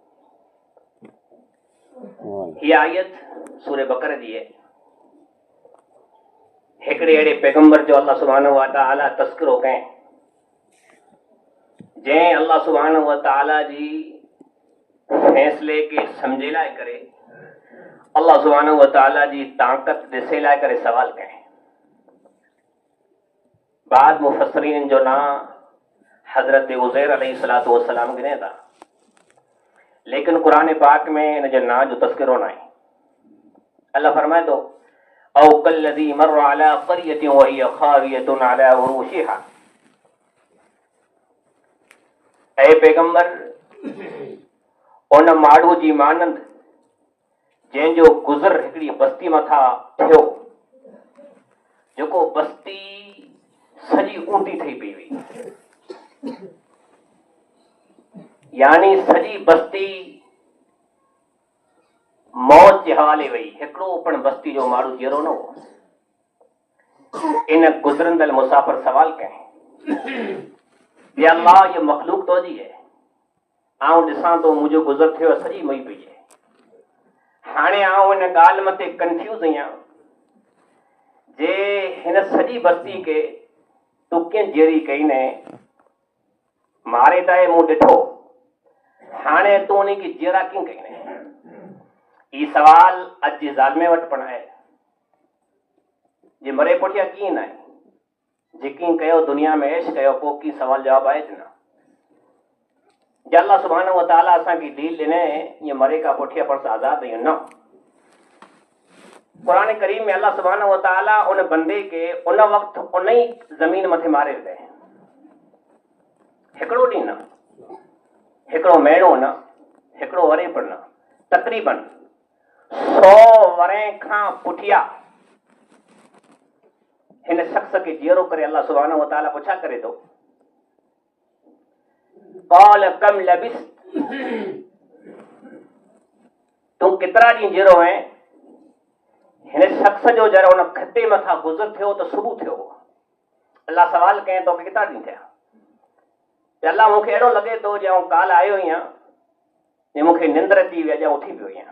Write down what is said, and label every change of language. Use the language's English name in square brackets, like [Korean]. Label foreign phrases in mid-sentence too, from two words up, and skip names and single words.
[Sindhi] ये आयत सूरे बकर जी है। हिकड़े अड़े पैगंबर जो [Arabic] الله سبحانه وتعالى [Sindhi] तस्करो करें, जैं [Arabic] الله سبحانه وتعالى [Sindhi] जी फैसले के समझे लाए करे, [Arabic] الله سبحانه وتعالى [Sindhi] जी ताकत दिसे लाए करे सवाल करें। बाद मुफस्सरीन जो ना हजरत उज़ैर अलैहिस्सलातु वस्सलाम गिने था, लेकिन कुरान पाक में इन जो ना जो तस्करो ना है। अल्लाह फरमाए तो [Arabic] أو كالذي مر على قرية وهي خاوية على عروشها. [Sindhi] ऐ पैगंबर उन माड़ू जी मानंद जंहिंजो गुज़र हिकड़ी बस्ती मथा थियो, जेको बस्ती सजी ऊंटी थी पई हुई, यानी सजी बस्ती मौत के हवाले वही। हिकड़ो पण बस्ती जो माड़ू जहिड़ो न हो। इन गुज़रंदल मुसाफ़िर सवाल कहें, ये अल्लाह ये मखलूक तो जी है, आऊं ॾिसां तो मुझो गुज़र थियो सजी मई पई है। हाणे आऊं इन ॻाल्हि मथे कंफ्यूज़ आहियां जे हिन सॼी बस्ती के तूं कीअं जेरी कई ने, मारे त मूं ॾिठो, हाणे तूं उन खे जेरा कीअं कई ने। ई सवाल अॼु जे ज़ालिमे वटि पण आहे। जे मरे पुठियां कीअं न आहे, जे कीअं कयो दुनिया में ऐश कयो, पोइ कीअं सवाल जवाब आहे न। जे [Arabic] الله سبحانه وتعالى [Sindhi] असांखे डील ॾिने, ईअं मरे का पुठियां पण आज़ाद आहियूं न। कुरान करीम में [Arabic] الله سبحانه وتعالى [Sindhi] उन बंदे के उन वक्त उन ही जमीन मथे मारे दे। हिकड़ो ॾींहुं न, हिकड़ो महीनो न, हिकड़ो वरे पण न, तकरीबन 100 वरें खां पुठिया हिन शख्स खे जीअरो करे [Arabic] الله سبحانه وتعالى [Sindhi] पुछा करे थो [Arabic] قال كم لبثت, [Sindhi] तूं केतिरा ॾींहं जीअरो आहे? हिन शख्स जो जरा हुन खटे मथां गुज़र थियो त सुबुह थियो। अल्लाह सवाल कयईं तोखे केतिरा ॾींहं थिया? त अल्लाह मूंखे अहिड़ो लॻे थो ॼण काल आयो आहियां जे मूंखे निंद्र अची वई, ॼण उथी पियो आहियां।